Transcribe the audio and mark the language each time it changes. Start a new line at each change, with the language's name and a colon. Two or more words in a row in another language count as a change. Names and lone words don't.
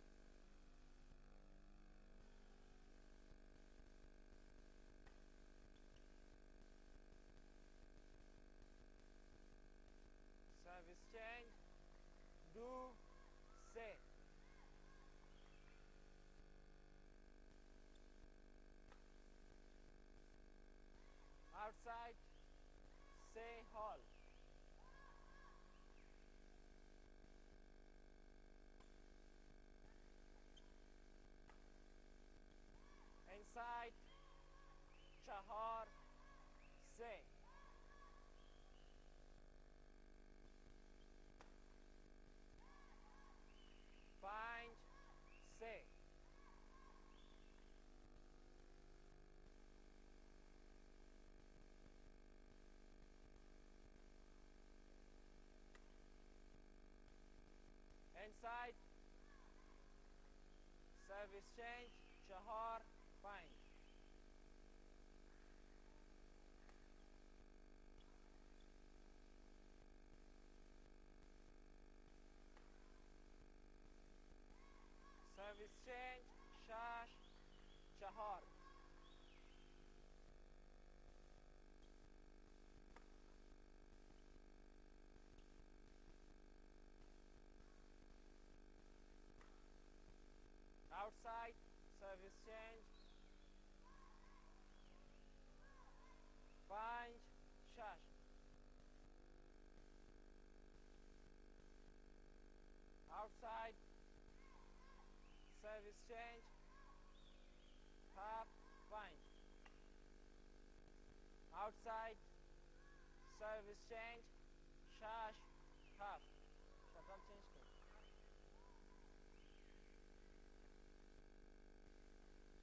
English: service change
Persian: دو سه
English: outside say hall inside
Persian: چهار سه پنج سه inside
English: service change
Persian: چهار پنج
English: service change
Persian: شش چهار
English: outside service change
Persian: پنج شش
English: outside service change
Persian: هفت پنج
English: outside service change
Persian: شش هفت شکل چینج کن